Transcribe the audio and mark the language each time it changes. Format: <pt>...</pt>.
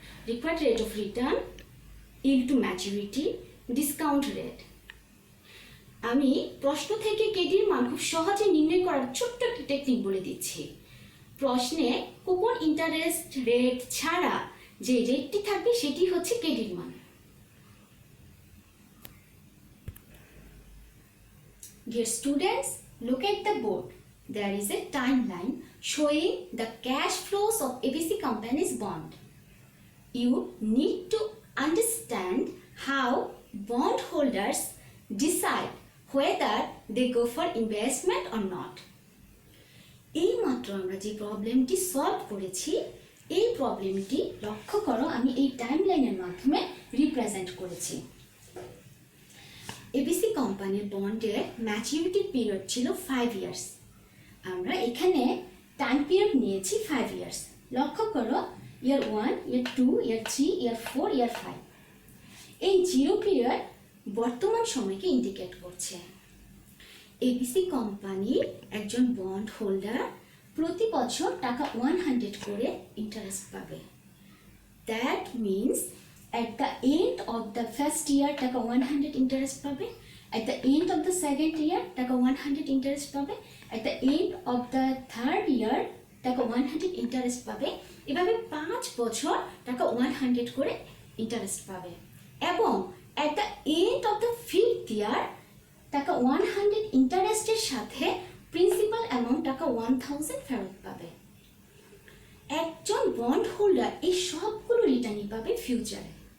<en>Required rate of return, yield to maturity, discount rate.</en> <bn>আমি প্রশ্ন থেকে কেডির মান খুব সহজে নির্ণয় করার ছোট্ট একটি টেকনিক বলে দিচ্ছি। প্রশ্নে কুপন ইন্টারেস্ট রেট ছাড়া যে রেটটি থাকবে সেটি হচ্ছে কেডির মান।</bn> <en>Dear students, look at the board. There is a timeline showing the cash flows of ABC company's bond. You need to understand how bondholders decide whether they go for investment or not.</en> <bn>এই মাত্র আমরা যে প্রবলেমটি solve করেছি এই প্রবলেমটি লক্ষ্য করো আমি এই টাইমলাইনের মাধ্যমে রিপ্রেজেন্ট করেছি। এবিসি কোম্পানির বন্ডের ম্যাচুরিটি পিরিয়ড ছিল 5 ইয়ার্স। আমরা এখানে টাইম পিরিয়ড নিয়েছি 5 ইয়ার্স। লক্ষ্য করো ইয়ার 1, ইয়ার 2, ইয়ার 3, ইয়ার 4, ইয়ার 5। এই 0 পিরিয়ড বর্তমান সময়কে ইন্ডিকেট করছে। এবিসি কোম্পানির একজন বন্ড হোল্ডার প্রতি বছর টাকা 100 করে ইন্টারেস্ট পাবে।</bn> <en>that means at the end of the first year</en> <bn>টাকা 100 ইন্টারেস্ট পাবে,</bn> <en>at the end of the second year টাকা 100 interest পাবে, at the end of the third year টাকা 100 interest পাবে।</en> <bn>এভাবে 5 বছর টাকা 100 করে ইন্টারেস্ট পাবে এবং</bn> <en>at the end of the fifth year</en> <bn>টাকা 100 ইন্টারেস্টের সাথে প্রিন্সিপাল অ্যামাউন্ট টাকা 1000 ফেরত পাবে। একজন বন্ড হোল্ডার এই সবগুলো রিটার্নই পাবে ফিউচারে।</bn>